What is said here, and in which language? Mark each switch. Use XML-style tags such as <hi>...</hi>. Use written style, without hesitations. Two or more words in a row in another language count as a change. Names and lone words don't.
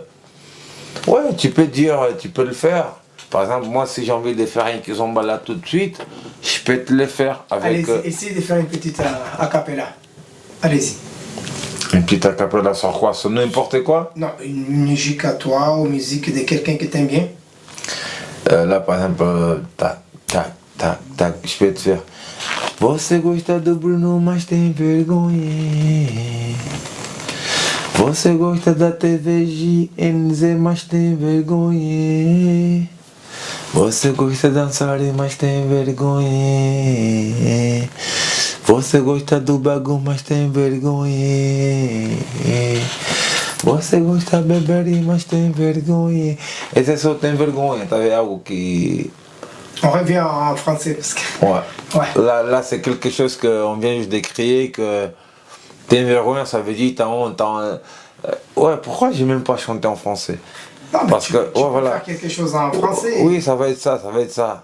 <fr>Ouais, tu peux dire, tu peux le faire. Par exemple, moi, si j'ai envie de faire un Kizomba là tout de suite, je peux te le faire avec... Allez, essayez de faire une petite a cappella. Allez-y. Une petite a cappella sur quoi? Sur n'importe quoi? Non, une musique à toi ou musique de quelqu'un que t'aimes bien. Là, par exemple, tac, tac, tac, tac, je peux te faire...</fr> <pt>Você gosta do Bruno, mas tem vergonha. Você gosta da TV GNZ, mas tem vergonha. Você gosta de dançar, mas tem vergonha. Você gosta do bagulho, mas tem vergonha. Você gosta de beber, mas tem vergonha. Esse só tem vergonha, tá vendo? Algo que...</pt> <fr>On revient en français parce que... Ouais. Là c'est quelque chose qu'on vient juste d'écrire, que t'es vergonha, ça veut dire t'as honte. Ouais, pourquoi j'ai même pas chanté en français? Non, mais parce tu que, peux faire quelque chose en français. Oui, ça va être ça.</fr>